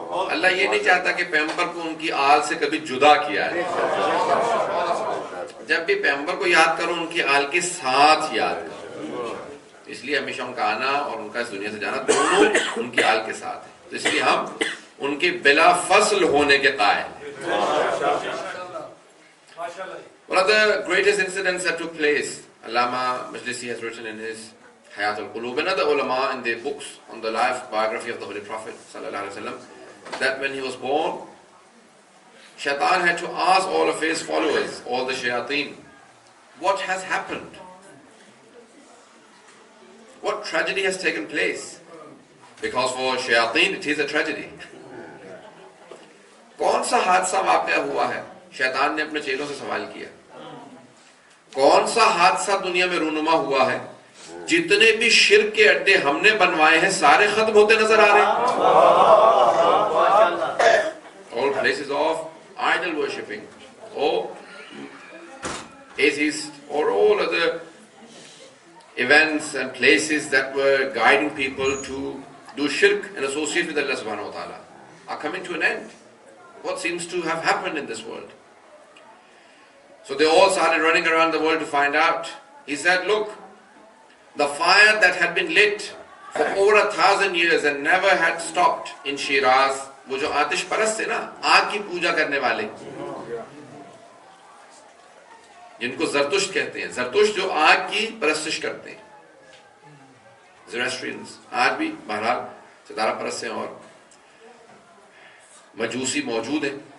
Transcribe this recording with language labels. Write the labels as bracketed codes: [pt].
[ur] اللہ یہ نہیں چاہتا کہ پیغمبر کو ان کی آل سے کبھی جدا کیا ہے. جب بھی پیغمبر کو یاد کرو ان کی آل کے ساتھ یاد کرو. اس لیے ہمیشہ ان کا آنا اور ان کا اس دنیا سے جانا دونوں ان کی آل کے ساتھ ہے. تو اس لیے ہم ان کے بلا فصل ہونے کے قائل. [en] One of the greatest incidents that took place, Allama Majlisi has written in his Hayat al-Qulub and other ulama in their books on the life biography of the Holy Prophet sallallahu alaihi wasallam, that when he was born, Shaitan had to ask all of his followers, all the shayateen, what has happened? What tragedy has taken place? Because for shayateen it is a tragedy. [ur] کون سا حادثہ واقع ہوا ہے؟ شیطان نے اپنے چیلوں سے سوال کیا. کون سا حادثہ دنیا میں رونما ہوا ہے جتنے بھی شرک کے اڈے ہم نے بنوائے ہیں سارے ختم ہوتے نظر آ رہے ہیں. [en] All places of idol worshipping, or atheists, or all other events and places that were guiding people to do shirk and associate with Allah subhanahu wa ta'ala are coming to an end. What seems to have happened in this world? So they all started running around the world to find out. He said, look, the fire that had been lit for over 1,000 years and never had stopped in Shiraz, [ur] وہ جو آتش پرست تھے نا, آگ کی پوجا کرنے والے, جن کو زرتشت کہتے ہیں, زرتشت جو آگ کی پرستش کرتے ہیں, زیروسٹرینز آج بھی بہرحال ستارہ پرست ہیں, اور مجوسی موجود ہیں.